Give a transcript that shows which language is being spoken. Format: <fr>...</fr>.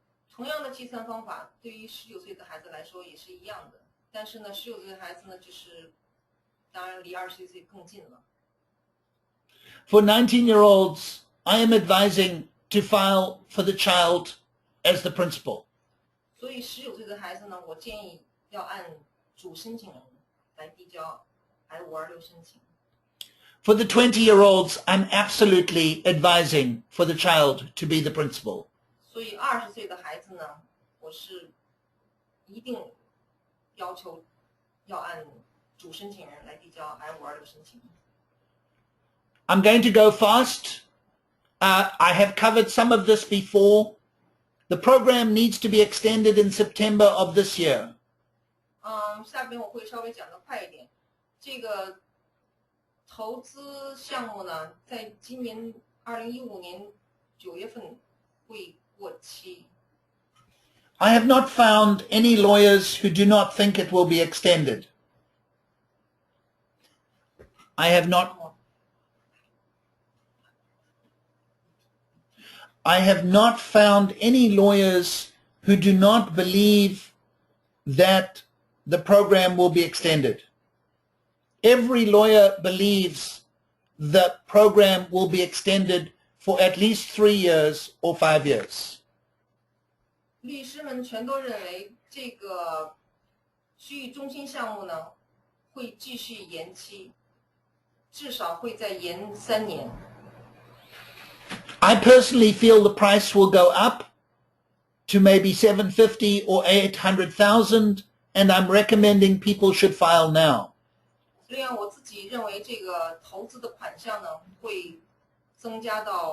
<zh>同样的计算方法对于19岁的孩子来说也是一样的，但是呢，19岁的孩子呢，就是当然离21岁更近了。</zh> <en>For 19-year-olds, I am advising to file for the child as the principal.</en> <zh>所以19岁的孩子呢，我建议要按主申请人来递交 I-526申请。</zh> <en>For the 20-year-olds, I'm absolutely advising for the child to be the principal.</en> <zh>所以20岁的孩子呢，我是一定要求要按主申请人来递交 I-526申请。</zh> <en>I'm going to go fast. I have covered some of this before. The program needs to be extended in September of this year.</en> <zh>下边我会稍微讲得快一点。这个投资项目呢，在今年2015年9月份会过期。</zh> <en>I have not found any lawyers who do not think it will be extended. I have not found any lawyers who do not believe that the program will be extended. Every lawyer believes the program will be extended for at least 3 years or 5 years.</en> <zh>律师们全都认为这个区域中心项目呢会继续延期，至少会再延3年。</zh> <en>I personally feel the price will go up to maybe 750 or 800,000, and I'm recommending people should file now.</en> <zh>另外，我自己认为这个投资的款项呢会增加。</zh>